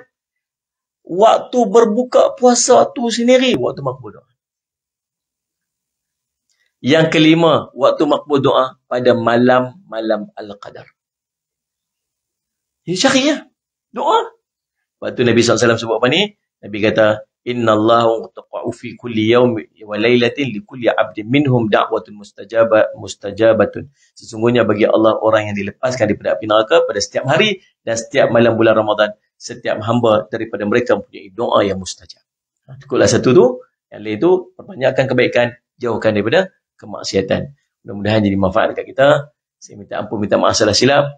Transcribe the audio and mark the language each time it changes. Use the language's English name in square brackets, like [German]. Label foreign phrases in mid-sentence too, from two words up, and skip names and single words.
[Malay] Waktu berbuka puasa tu sendiri, waktu makbul doa. Yang kelima, waktu makbul doa pada malam-malam Al-Qadar. Ini syariah. Doa. Lepas tu Nabi SAW sebut apa ni? Nabi kata, [Arabic] إن الله تقاء في كل يوم وليلة لكل عبد منهم دعوة مستجابة. [Malay] Sesungguhnya bagi Allah orang yang dilepaskan daripada api neraka pada setiap hari dan setiap malam bulan Ramadan. Setiap hamba daripada mereka mempunyai doa yang mustajab. Cukuplah satu tu. Yang lain tu, perbanyakkan kebaikan, jauhkan daripada kemaksiatan. Mudah-mudahan jadi manfaat dekat kita. Saya minta ampun, minta maaf salah silap.